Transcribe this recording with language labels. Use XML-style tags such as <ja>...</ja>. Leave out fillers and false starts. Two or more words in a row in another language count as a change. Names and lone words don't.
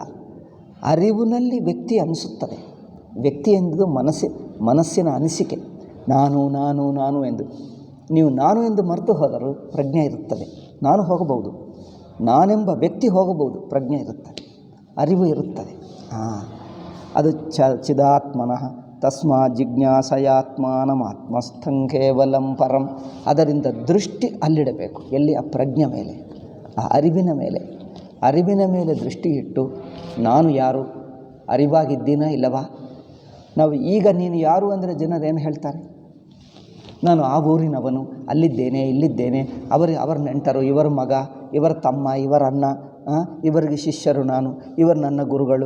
<kn>ಅರಿವಿನಲ್ಲಿ ವ್ಯಕ್ತಿ ಅನಿಸುತ್ತದೆ. ವ್ಯಕ್ತಿ ಎಂಬುದು ಮನಸ್ಸಿನ ಅನಿಸಿಕೆ. ನಾನು ನಾನು ನಾನು ಎಂದು. ನೀವು ನಾನು ಎಂದು ಮರೆತು ಹೋದರೂ ಪ್ರಜ್ಞೆ ಇರುತ್ತದೆ. ನಾನು ಹೋಗಬಹುದು, ನಾನೆಂಬ ವ್ಯಕ್ತಿ ಹೋಗಬಹುದು, ಪ್ರಜ್ಞೆ ಇರುತ್ತದೆ, ಅರಿವು ಇರುತ್ತದೆ.</kn> <sa>ಅದು ಚಿದಾತ್ಮನಃ ತಸ್ಮಾತ್ ಜಿಜ್ಞಾಸಯಾತ್ಮಾನಮಾತ್ಮಸ್ಥಂ ಕೇವಲಂ ಪರಂ.</sa> <kn>ಅದರಿಂದ ದೃಷ್ಟಿ ಅಲ್ಲಿಡಬೇಕು. ಎಲ್ಲಿ? ಆ ಪ್ರಜ್ಞೆ ಮೇಲೆ, ಆ ಅರಿವಿನ ಮೇಲೆ. ಅರಿವಿನ ಮೇಲೆ ದೃಷ್ಟಿ ಇಟ್ಟು ನಾನು ಯಾರು, ಅರಿವಾಗಿದ್ದೀನಾ ಇಲ್ಲವಾ? ನಾವು ಈಗ ನೀನು ಯಾರು ಅಂದರೆ ಜನರು ಏನು ಹೇಳ್ತಾರೆ? ನಾನು ಆ ಊರಿನವನು, ಅಲ್ಲಿದ್ದೇನೆ, ಇಲ್ಲಿದ್ದೇನೆ, ಅವರ ನೆಂಟರು, ಇವರ ಮಗ, ಇವರ ತಮ್ಮ, ಇವರ ಅಣ್ಣ, ಇವರಿಗೆ ಶಿಷ್ಯರು ನಾನು, ಇವರು ನನ್ನ ಗುರುಗಳು.</kn>